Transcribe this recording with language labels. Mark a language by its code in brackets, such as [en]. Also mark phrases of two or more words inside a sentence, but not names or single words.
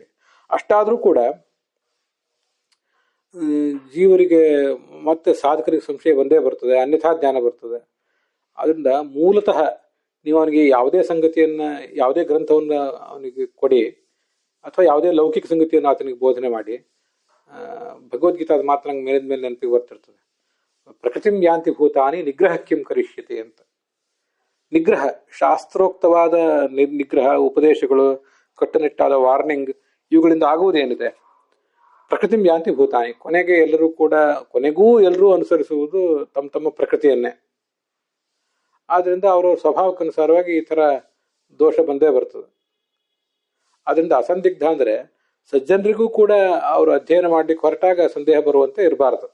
[kn] ಅಷ್ಟಾದರೂ ಕೂಡ ಜೀವರಿಗೆ ಮತ್ತೆ ಸಾಧಕರಿಗೆ ಸಂಶಯ ಬಂದೇ ಬರ್ತದೆ, ಅನ್ಯಥಾ ಜ್ಞಾನ ಬರ್ತದೆ. ಅದರಿಂದ ಮೂಲತಃ ನೀವು ಅವನಿಗೆ ಯಾವುದೇ ಸಂಗತಿಯನ್ನು, ಯಾವುದೇ ಗ್ರಂಥವನ್ನು ಅವನಿಗೆ ಕೊಡಿ ಅಥವಾ ಯಾವುದೇ ಲೌಕಿಕ ಸಂಗತಿಯನ್ನು ಆತನಿಗೆ ಬೋಧನೆ ಮಾಡಿ, ಭಗವದ್ಗೀತಾದ ಮಾತ್ರ ನಂಗೆ ಮೇಲಿದ ಮೇಲೆ ನೆನಪಿಗೆ ಬರ್ತಿರ್ತದೆ. [sa] ಪ್ರಕೃತಿಂ ಯಾಂತಿ ಭೂತಾನಿ ನಿಗ್ರಹ ಕಿಂ ಕರಿಷ್ಯತೆ [kn] ಅಂತ. ನಿಗ್ರಹ, ಶಾಸ್ತ್ರೋಕ್ತವಾದ ನಿಗ್ರಹ, ಉಪದೇಶಗಳು, ಕಟ್ಟುನಿಟ್ಟಾದ ವಾರ್ನಿಂಗ್, ಇವುಗಳಿಂದ ಆಗುವುದೇನಿದೆ? [sa] ಪ್ರಕೃತಿಂ ಯಾಂತಿ ಭೂತಾನಿ, [kn] ಕೊನೆಗೆ ಕೊನೆಗೂ ಎಲ್ಲರೂ ಅನುಸರಿಸುವುದು ತಮ್ಮ ತಮ್ಮ ಪ್ರಕೃತಿಯನ್ನೇ. ಆದ್ರಿಂದ ಅವರವ್ರ ಸ್ವಭಾವಕ್ಕನುಸಾರವಾಗಿ ಈ ಥರ ದೋಷ ಬಂದೇ ಬರ್ತದೆ. ಅದರಿಂದ ಅಸಂದಿಗ್ಧ ಅಂದರೆ ಸಜ್ಜನರಿಗೂ ಕೂಡ ಅವರು ಅಧ್ಯಯನ ಮಾಡ್ಲಿಕ್ಕೆ ಹೊರಟಾಗ ಸಂದೇಹ ಬರುವಂತೆ ಇರಬಾರ್ದು.